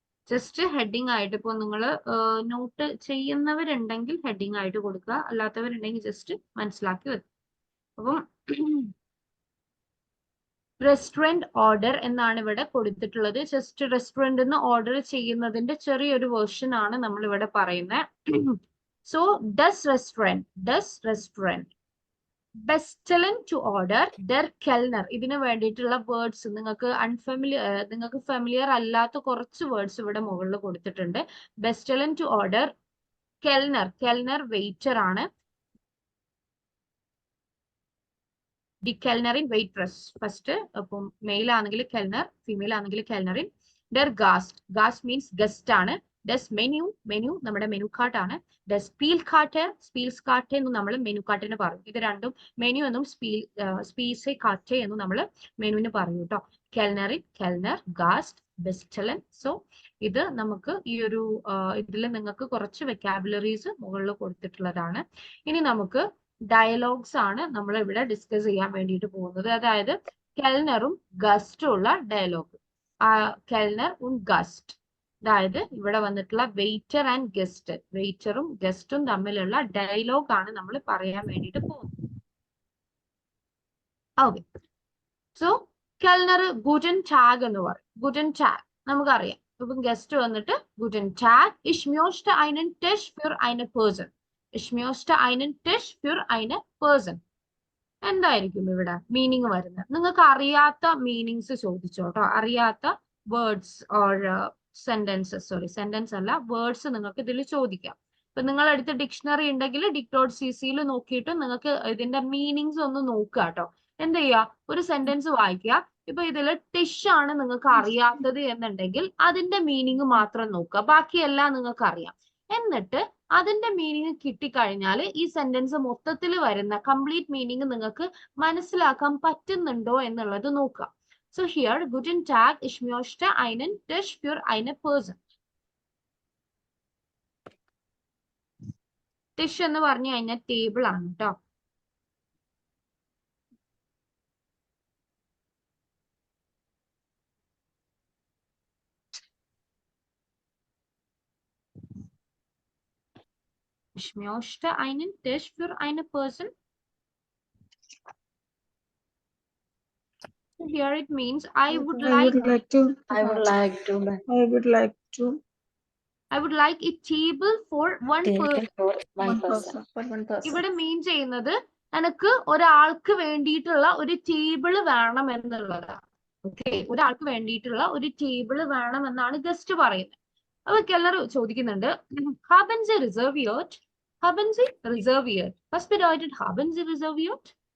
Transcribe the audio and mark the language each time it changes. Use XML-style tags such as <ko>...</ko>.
<ml>Just heading ആയിട്ട് ഇപ്പോൾ നിങ്ങൾ നോട്ട് ചെയ്യുന്നവരുണ്ടെങ്കിൽ ഹെഡിങ് ആയിട്ട് കൊടുക്കുക, അല്ലാത്തവരുണ്ടെങ്കിൽ ജസ്റ്റ് മനസ്സിലാക്കി വെക്കുക. അപ്പം റെസ്റ്റോറന്റ് ഓർഡർ എന്നാണ് ഇവിടെ കൊടുത്തിട്ടുള്ളത്. ജസ്റ്റ് റെസ്റ്റോറന്റ് നിന്ന് ഓർഡർ ചെയ്യുന്നതിന്റെ ചെറിയൊരു വേർഷൻ ആണ് നമ്മൾ ഇവിടെ പറയുന്നത്. So does restaurant bestellen to order der Kellner. ഇതിന് വേണ്ടിയിട്ടുള്ള വേർഡ്സ് നിങ്ങൾക്ക് ഫെമിലിയർ അല്ലാത്ത കുറച്ച് വേർഡ്സ് ഇവിടെ മുകളിൽ കൊടുത്തിട്ടുണ്ട്. bestellen to order Kellner waiter ആണ്. The Kellnerin waitress first. അപ്പം മെയിൽ ആണെങ്കിൽ Kellner, ഫീമെയിൽ ആണെങ്കിൽ Kellnerin. der Gast means guest ആണ്. des മെനു നമ്മുടെ മെനു കാർട്ട് ആണ്. des Spielkarte എന്ന് നമ്മൾ മെനു കാർട്ടിന് പറയും. ഇത് രണ്ടും മെനു എന്നും സ്പീസെ കാർട്ടെ എന്നും നമ്മൾ മെനുവിന് പറയും കേട്ടോ. Kellner, Gast, bestellen. സോ ഇത് നമുക്ക് ഈ ഒരു ഇതിൽ നിങ്ങൾക്ക് കുറച്ച് വെക്കാബുലറീസ് മുകളിൽ കൊടുത്തിട്ടുള്ളതാണ്. ഇനി നമുക്ക് ഡയലോഗ്സ് ആണ് നമ്മൾ ഇവിടെ ഡിസ്കസ് ചെയ്യാൻ വേണ്ടിയിട്ട് പോകുന്നത്. അതായത് കെൽനറും ഗസ്റ്റും ഉള്ള ഡയലോഗ്. കെൽനർ und ഗസ്റ്റ്, അതായത് ഇവിടെ വന്നിട്ടുള്ള വെയിറ്റർ ആൻഡ് ഗസ്റ്റ്, വെയിറ്ററും ഗസ്റ്റും തമ്മിലുള്ള ഡയലോഗ് ആണ് നമ്മൾ പറയാൻ വേണ്ടിയിട്ട് പോകുന്നത്. ഓക്കെ, സോ കെൽനർ ഗുഡൻ ടാഗ് എന്ന് പറയും. ഗുഡൻ ടാഗ് നമുക്കറിയാം. ഇപ്പം ഗസ്റ്റ് വന്നിട്ട് ഗുഡൻ tag.</ml> <de>Ich möchte einen Tisch für eine Person. Ich möchte einen Tisch für eine Person.</de> <ml>എന്തായിരിക്കും ഇവിടെ മീനിങ് വരുന്നത്? നിങ്ങൾക്ക് അറിയാത്ത മീനിങ്സ് ചോദിച്ചോട്ടോ. അറിയാത്ത വേർഡ്സ് ഓർ സെന്റൻസ് അല്ല, വേർഡ്സ് നിങ്ങൾക്ക് ഇതിൽ ചോദിക്കാം. ഇപ്പൊ നിങ്ങളടുത്ത് ഡിക്ഷണറി ഉണ്ടെങ്കിൽ ഡിക്ടോഡ്.cc നോക്കിയിട്ട് നിങ്ങൾക്ക് ഇതിന്റെ മീനിങ്സ് ഒന്ന് നോക്കുക കേട്ടോ. എന്ത് ചെയ്യുക, ഒരു സെന്റൻസ് വായിക്കുക. ഇപ്പൊ ഇതില് ടിഷ് ആണ് നിങ്ങൾക്ക് അറിയാത്തത് എന്നുണ്ടെങ്കിൽ അതിന്റെ മീനിങ് മാത്രം നോക്കുക, ബാക്കിയെല്ലാം നിങ്ങൾക്ക് അറിയാം. എന്നിട്ട് അതിന്റെ മീനിങ് കിട്ടിക്കഴിഞ്ഞാൽ ഈ സെന്റൻസ് മൊത്തത്തിൽ വരുന്ന കംപ്ലീറ്റ് മീനിങ് നിങ്ങൾക്ക് മനസ്സിലാക്കാൻ പറ്റുന്നുണ്ടോ എന്നുള്ളത് നോക്കുക. So here ഗുഡൻ tag,</ml> <de>ich möchte einen Tisch für eine Person.</de> <ml>ടിഷ് എന്ന് പറഞ്ഞു കഴിഞ്ഞാൽ ടേബിൾ ആണ് കേട്ടോ.</ml> <de>Ich möchte einen Tisch für eine Person.</de> <en>So here it means I would like to. I would like to. I would like to. I would like a table for one person. Table for one One person. person.</en> <ml>ഇവിടെ മീൻ ചെയ്യുന്നത് എനിക്ക് ഒരാൾക്ക് വേണ്ടിയിട്ടുള്ള ഒരു table വേണം എന്നുള്ളതാണ്. Okay, ഒരാൾക്ക് വേണ്ടിയിട്ടുള്ള ഒരു ടേബിൾ വേണം എന്നാണ് ഗസ്റ്റ് പറയുന്നത്. അപ്പൊ കെല്ലർ ചോദിക്കുന്നുണ്ട്,</ml> <de>haben Sie reserviert? Haben Sie reserviert? Was bedeutet haben Sie reserviert?</de>